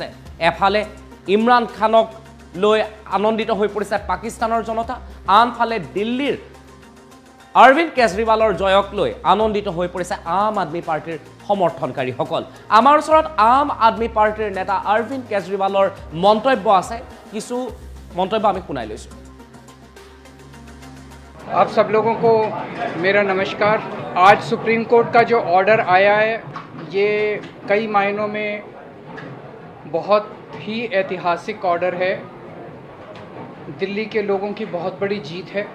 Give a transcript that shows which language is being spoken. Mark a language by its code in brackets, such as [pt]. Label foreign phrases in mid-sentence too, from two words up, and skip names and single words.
[as] এফালে ইমৰান খানক লৈ আনন্দিত হৈ পৰিছে পাকিস্তানৰ জনতা, আনফালে দিল্লীৰ অৰবিন্দ কেজৰিৱালৰ জয়ক লৈ আনন্দিত হৈ পৰিছে আম আদমি পাৰ্টিৰ সমৰ্থনকাৰীসকল। আমাৰ ওচৰত আম আদমি পাৰ্টিৰ নেতা অৰবিন্দ কেজৰিৱালৰ মন্তব্য আছে, কিছু মন্তব্য আমি শুনাই লৈছোঁ। [hi] आप सब लोगों को मेरा नमस्कार। आज सुप्रीम कोर्ट का जो ऑर्डर आया है, ये कई मायनों में बहुत ही ऐतिहासिक ऑर्डर है। दिल्ली के लोगों की बहुत बड़ी जीत है।